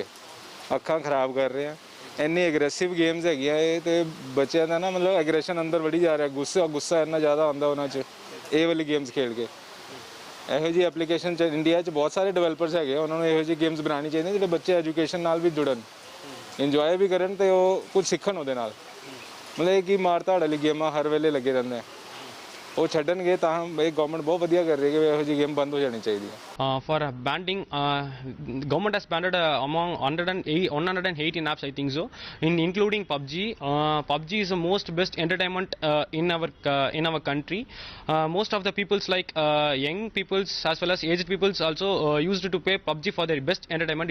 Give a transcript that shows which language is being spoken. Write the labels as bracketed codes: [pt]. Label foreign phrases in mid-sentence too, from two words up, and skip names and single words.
[pa] ਅੱਖਾਂ ਖਰਾਬ ਕਰ ਰਹੇ ਆ, ਇੰਨੀ [en] aggressive games [pa] ਹੈਗੀਆਂ ਇਹ, ਤੇ ਬੱਚਿਆਂ ਦਾ ਨਾ ਮਤਲਬ ਐਗਰੈਸ਼ਨ ਅੰਦਰ ਵੜੀ ਜਾ ਰਿਹਾ, ਗੁੱਸਾ ਇੰਨਾ ਜ਼ਿਆਦਾ ਆਉਂਦਾ ਉਹਨਾਂ 'ਚ ਇਹ ਵਾਲੀ ਗੇਮਸ ਖੇਡ ਕੇ। ਇਹੋ ਜਿਹੀ ਐਪਲੀਕੇਸ਼ਨ 'ਚ ਇੰਡੀਆ 'ਚ ਬਹੁਤ ਸਾਰੇ ਡਿਵੈਲਪਰਸ ਹੈਗੇ, ਉਹਨਾਂ ਨੂੰ ਇਹੋ ਜਿਹੀ ਗੇਮਸ ਬਣਾਉਣੀ ਚਾਹੀਦੀਆਂ ਜਿਹੜੇ ਬੱਚੇ ਐਜੂਕੇਸ਼ਨ ਨਾਲ ਵੀ ਜੁੜਨ, ਇੰਜੋਏ ਵੀ ਕਰਨ ਤੇ ਉਹ ਕੁਝ ਸਿੱਖਣ ਉਹਦੇ ਨਾਲ। ਮਤਲਬ ਕਿ ਮਾਰ ਧਾੜ ਵਾਲੀ ਗੇਮਾਂ ਹਰ ਵੇਲੇ ਲੱਗੇ ਰਹਿੰਦੇ ਵੋ ਛੱਡਣਗੇ ਤਾਂ ਯੇ ਗਵਰਨਮੈਂਟ ਬਹੁਤ ਵਧੀਆ ਕਰ ਰਹੀ ਹੈ ਕਿ ਇਹੋ ਜੀ ਗੇਮ ਬੰਦ ਹੋ ਜਾਣੀ ਚਾਹੀਦੀ। [en] For banning, government has banned among 118 apps, I think so, including PUBG. PUBG is the most best entertainment in our country. Most of the peoples, like young peoples as well as aged peoples, also used to play PUBG for their best entertainment.